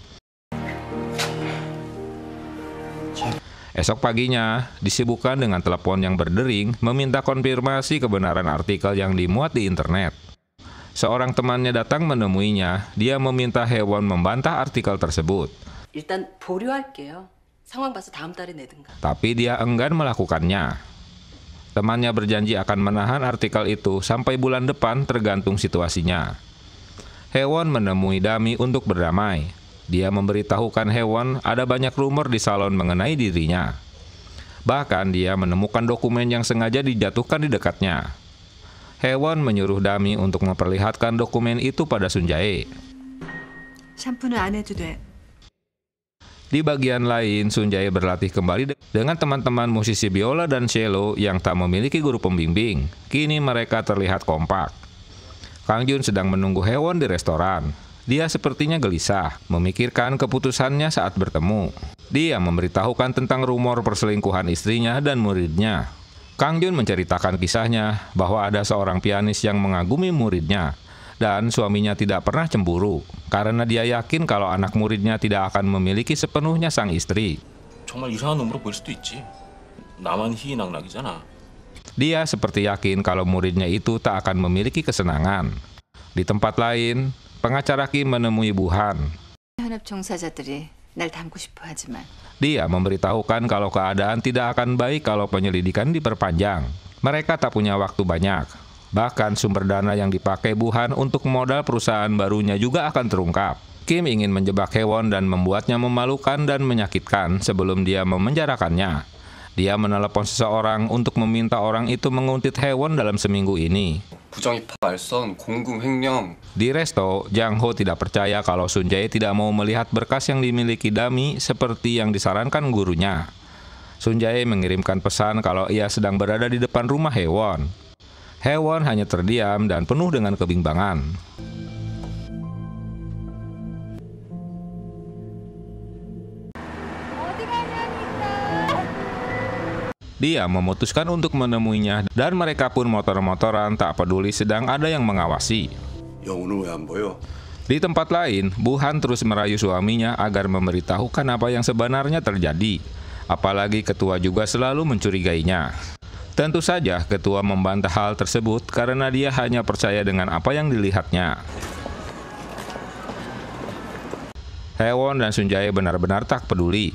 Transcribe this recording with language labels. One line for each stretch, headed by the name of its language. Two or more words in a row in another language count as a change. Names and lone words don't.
Indonesian: Esok paginya, disibukkan dengan telepon yang berdering, meminta konfirmasi kebenaran artikel yang dimuat di internet. Seorang temannya datang menemuinya, dia meminta Haewon membantah artikel tersebut.
Korean: 일단 보류할게요. 상황 봐서 다음 달에 내든가.
Indonesian: Tapi dia enggan melakukannya. Temannya berjanji akan menahan artikel itu sampai bulan depan tergantung situasinya. Haewon menemui Dami untuk berdamai. Dia memberitahukan Haewon ada banyak rumor di salon mengenai dirinya. Bahkan dia menemukan dokumen yang sengaja dijatuhkan di dekatnya. Haewon menyuruh Dami untuk memperlihatkan dokumen itu pada Sun Jae.
Korean: 샴푸는 안 해도 돼.
Indonesian: Di bagian lain, Sun Jae berlatih kembali dengan teman-teman musisi biola dan cello yang tak memiliki guru pembimbing. Kini mereka terlihat kompak. Kang Jun sedang menunggu Haewon di restoran. Dia sepertinya gelisah, memikirkan keputusannya saat bertemu. Dia memberitahukan tentang rumor perselingkuhan istrinya dan muridnya. Kang Jun menceritakan kisahnya bahwa ada seorang pianis yang mengagumi muridnya. Dan suaminya tidak pernah cemburu, karena dia yakin kalau anak muridnya tidak akan memiliki sepenuhnya sang istri.
Korean: 정말 이상한 놈으로 보일 수도 있지. 나만 희낙낙이잖아.
Indonesian: Dia seperti yakin kalau muridnya itu tak akan memiliki kesenangan. Di tempat lain, pengacara Kim menemui Buhan.
Korean: 현업 종사자들이 날 담고 싶어 하지만
Indonesian: Dia memberitahukan kalau keadaan tidak akan baik kalau penyelidikan diperpanjang. Mereka tak punya waktu banyak. Bahkan sumber dana yang dipakai Buhan untuk modal perusahaan barunya juga akan terungkap. Kim ingin menjebak Haewon dan membuatnya memalukan dan menyakitkan sebelum dia memenjarakannya. Dia menelepon seseorang untuk meminta orang itu menguntit Haewon dalam seminggu ini.
Korean: 부정입학 알선, 공금 횡령.
Indonesian: Di resto, Jang Ho tidak percaya kalau Sun Jae tidak mau melihat berkas yang dimiliki Dami seperti yang disarankan gurunya. Sun Jae mengirimkan pesan kalau ia sedang berada di depan rumah Haewon. Haewon hanya terdiam dan penuh dengan kebimbangan. Dia memutuskan untuk menemuinya dan mereka pun motor-motoran tak peduli sedang ada yang mengawasi.
Korean: 야, 오늘 왜 안 보여?
Indonesian: Di tempat lain, Buhan terus merayu suaminya agar memberitahukan apa yang sebenarnya terjadi. Apalagi ketua juga selalu mencurigainya. Tentu saja ketua membantah hal tersebut karena dia hanya percaya dengan apa yang dilihatnya. Haewon dan Sun Jae benar-benar tak peduli.